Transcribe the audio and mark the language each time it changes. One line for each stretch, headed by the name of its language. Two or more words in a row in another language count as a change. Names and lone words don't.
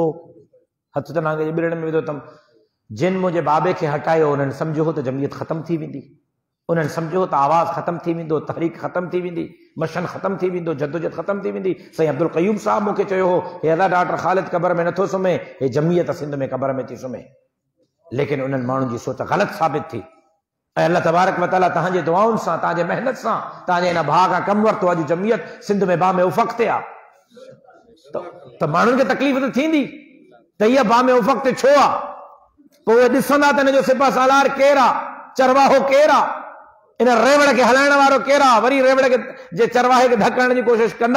Sindhi: हथ त नांग जे बिरड़ में विधो अथमि। जिन मुंहिंजे बाबे खे हटायो उन्हनि सम्झो हो त जमीयत ख़तम थी वेंदी, उन्हनि सम्झो त आवाज़ ख़तम थी वेंदो, तहरीक ख़तम थी वेंदी, मशन ख़तम थी वेंदो, जदोजहद ख़तम थी वेंदी। साईं अब्दुल क़यूम साहब मूंखे चयो हो, हे अदा डॉक्टर ख़ालिद क़बर में नथो सुम्हे, हे जमीयत सिंध में क़बर में थी सुम्हे। लेकिन उन्हनि माण्हुनि जी सोच ग़लति साबित थी ऐं अल्लाह
Arabic: تبارك وتعالى
Sindhi: तव्हांजे दुआउनि सां, तव्हांजे महिनत सां, तव्हांजे हिन भाउ खां कमु वरितो। अॼु जमीयत सिंध में बा में उफ़क़ ते आहे त माण्हुनि खे तकलीफ़ त थींदी त इहा बा में उफ़क़ ते छो आहे। पोइ उहे ॾिसंदा त हिन जो सिपा सालार केरु आहे, चरवाहो केरु आहे, इन रेवड़ खे हलाइण वारो केरु आहे, वरी रेवड़ खे जे चरवाहे खे धकण जी कोशिशि कंदा।